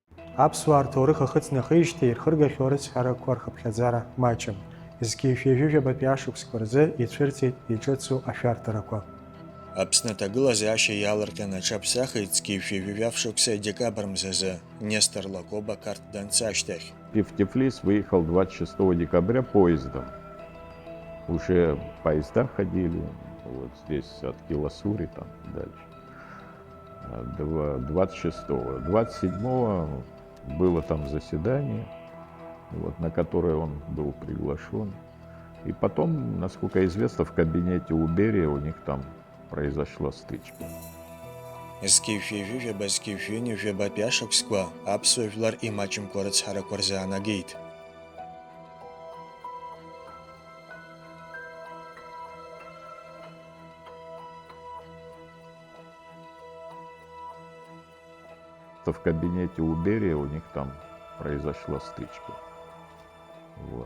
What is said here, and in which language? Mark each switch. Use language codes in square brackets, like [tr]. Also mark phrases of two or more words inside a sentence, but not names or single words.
[ab] Аԥсуаа рҭоурых ахыҵнахижьҭеи ирхыргахьоу арыцҳарақәа рхыԥхьаӡара маҷым. Зқьифҩажәижәабатәи ашықәсқәа рзы ицәырҵит иҿыцу ашәарҭарақәа. Аԥсны аҭагылазаашьа иаалырҟьаны аҽаԥсахит зқьифҩажәижәаф шықәса декабр мзазы Нестор Лакоба карт данца ашьҭахь. [ru] И в Тифлис выехал 26 декабря поездом. Уже поезда ходили, вот здесь от Киласури там дальше. 26-го. 27-го было там заседание, вот, на которое он был приглашен. И потом, насколько известно, в кабинете у Берия у них там произошла стычка. [ab] Зқьифҩажәижәаба зқьифҩынижәабатәи ашықәсқәа аԥсуа жәлар имаҷымкәа арыцҳарақәа рзы аанагеит. [ru] В кабинете у Берия у них там произошла стычка. Вот.